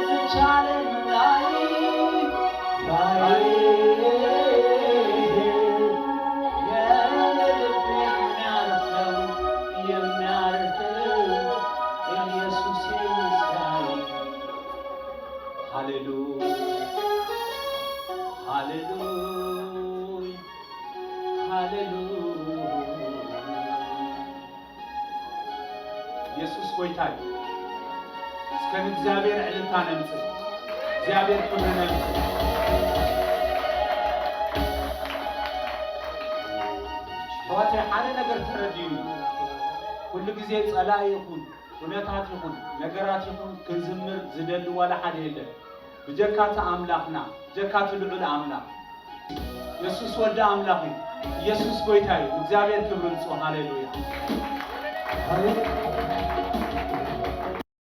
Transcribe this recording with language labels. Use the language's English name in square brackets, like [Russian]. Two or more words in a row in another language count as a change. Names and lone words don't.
[Amharic] አይቻልም ላይ የልብ የሚያርፈው ኢየሱስ ይመስገን። [Tigrinya] ሃሌሉያ ሃሌሉያ ሃሌሉያ ኢየሱስ ጎይታይ እስከን እግዚአብሔር ዕልልታ ነምጽእ እግዚአብሔር ክብር ነምጽእ ተዋቴ ሓደ ነገር ተረዲዩ ኩሉ ጊዜ ጸላይ ይኹን እውነታት ይኹን ነገራት ይኹን ክንዝምር ዝደሊ ዋላ ሓደ የለን ብጀካተ አምላኽና ጀካተ ልዑል አምላኽ ኢየሱስ ወልደ አምላኽ ኢየሱስ ጎይታይ እግዚአብሔር ክብር ንጹ ሃሌሉያ